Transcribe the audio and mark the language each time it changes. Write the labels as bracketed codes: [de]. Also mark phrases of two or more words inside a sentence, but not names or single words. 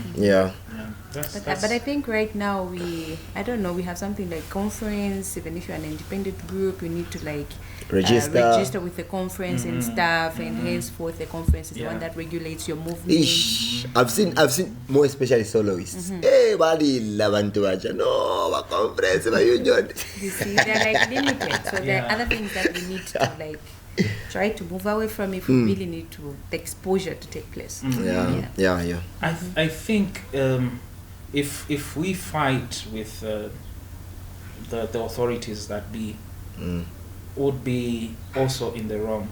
[en] Yeah. That's, But I think right now I don't know, we have something like conference. Even if you're an independent group, you need to like register with the conference and stuff, and henceforth the conference is the one that regulates your movement. Ish. I've seen more especially soloists. [bem] Hey, bali labantu aja no ba conference ba union. [en] You see, they're like limited. So there are other things that we need to like try to move away from if we really need to the exposure to take place. Yeah. I think if we fight with the authorities that be would be also in the wrong.